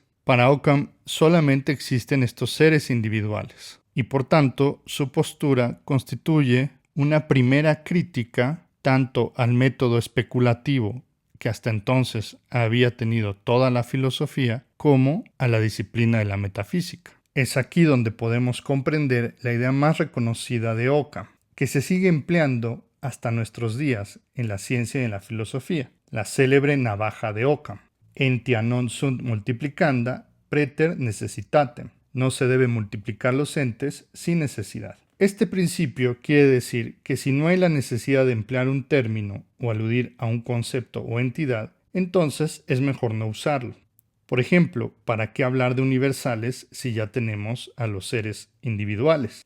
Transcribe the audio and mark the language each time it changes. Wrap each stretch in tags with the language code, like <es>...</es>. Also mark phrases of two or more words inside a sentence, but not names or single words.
<es>Para Occam solamente existen estos seres individuales y por tanto su postura constituye una primera crítica tanto al método especulativo que hasta entonces había tenido toda la filosofía como a la disciplina de la metafísica. Es aquí donde podemos comprender la idea más reconocida de Occam, que se sigue empleando hasta nuestros días en la ciencia y en la filosofía, la célebre navaja de Occam.</es> <la>Entia non sunt multiplicanda, praeter necessitatem.</la> <es>No se debe multiplicar los entes sin necesidad. Este principio quiere decir que si no hay la necesidad de emplear un término o aludir a un concepto o entidad, entonces es mejor no usarlo. Por ejemplo, ¿para qué hablar de universales si ya tenemos a los seres individuales?</es>